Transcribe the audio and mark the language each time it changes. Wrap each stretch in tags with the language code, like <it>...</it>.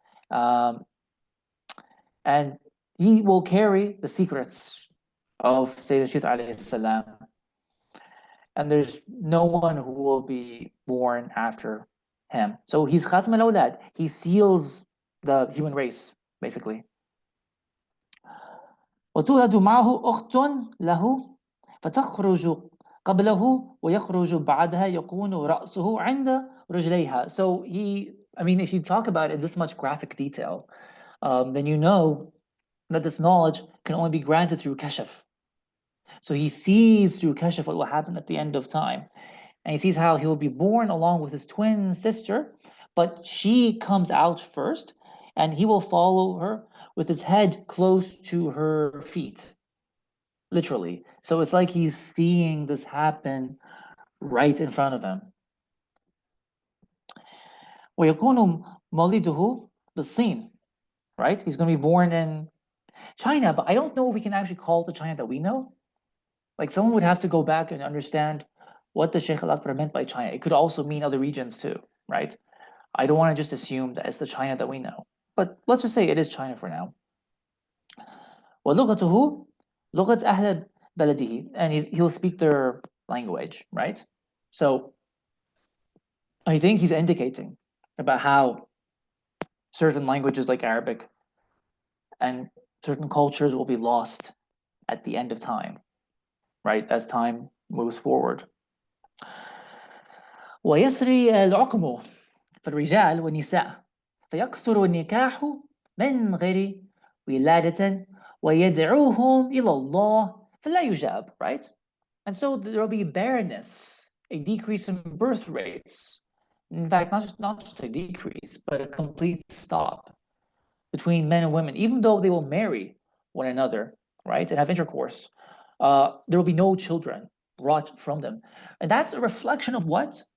<en>Um, and he will carry the secrets of Sayyidina Shith alayhi salam. And there's no one who will be born after him. So he's Khatam al-Awlad. He seals the human race, basically.</en> <ar>وتولد معه أخت له فتخرج قبله ويخرج بعدها يكون رأسه عند رجليها.</ar> <en>So I mean, if you talk about it in this much graphic detail, then you know that this knowledge can only be granted through kashf. So he sees through kashf what will happen at the end of time. And he sees how he will be born along with his twin sister, but she comes out first, and he will follow her with his head close to her feet, literally. So it's like he's seeing this happen right in front of him.</en> <ar>ويكون مولده بالصين,</ar> <en>right? He's going to be born in China, but I don't know if we can actually call it the China that we know. Like, someone would have to go back and understand what the Sheikh al-Akbar meant by China. It could also mean other regions too, right? I don't want to just assume that it's the China that we know, but let's just say it is China for now.</en> <ar>وَلُغَتُهُ لُغَةْ أَهْلِ بَلَدِهِ,</ar> <en>and he'll speak their language, right? So I think he's indicating about how certain languages like Arabic and certain cultures will be lost at the end of time, right? As time moves forward.</en> <ar>ويسري العقم في الرجال والنساء فيكثر النكاح من غير ولادة ويدعوهم إلى الله فلا يجاب,</ar> <en>right? And so there will be barrenness, a decrease in birth rates. In fact, not just a decrease, but a complete stop between men and women, even though they will marry one another, right, and have intercourse. There will be no children brought from them. And that's a reflection of what?</en>